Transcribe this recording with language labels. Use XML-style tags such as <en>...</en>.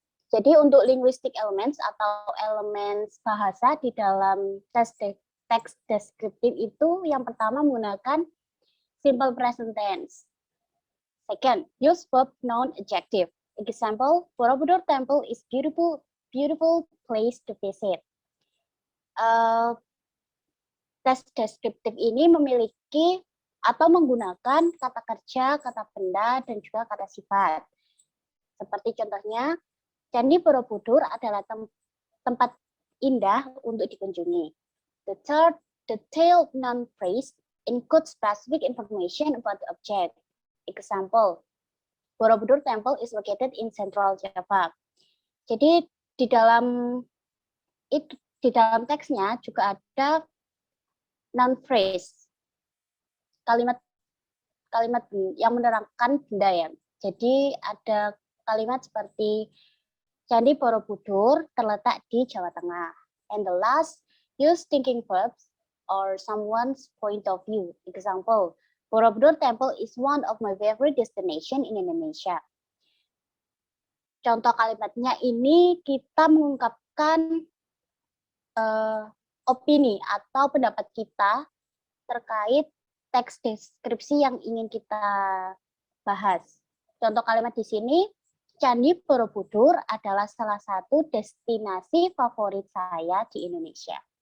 <id>Jadi untuk linguistic elements atau elemen bahasa di dalam teks deskriptif itu yang pertama menggunakan simple present tense.</id> <en>Second, use verb, noun, adjective. Example, Borobudur Temple is beautiful place to visit.</en> <id>Tes deskriptif ini memiliki atau menggunakan kata kerja, kata benda, dan juga kata sifat. Seperti contohnya, Candi Borobudur adalah tempat indah untuk dikunjungi.</id> <en>The third, detailed noun phrase includes specific information about the object. Example, Borobudur Temple is located in Central Java.</en> <id>Jadi di dalam teksnya juga ada noun phrase, kalimat yang menerangkan benda ya. Jadi ada kalimat seperti Candi Borobudur terletak di Jawa Tengah.</id> <en>And the last, use thinking verbs or someone's point of view. Example, Borobudur Temple is one of my favorite destination in Indonesia.</en> <id>Contoh kalimatnya ini kita mengungkapkan opini atau pendapat kita terkait teks deskripsi yang ingin kita bahas. Contoh kalimat di sini, Candi Borobudur adalah salah satu destinasi favorit saya di Indonesia.</id>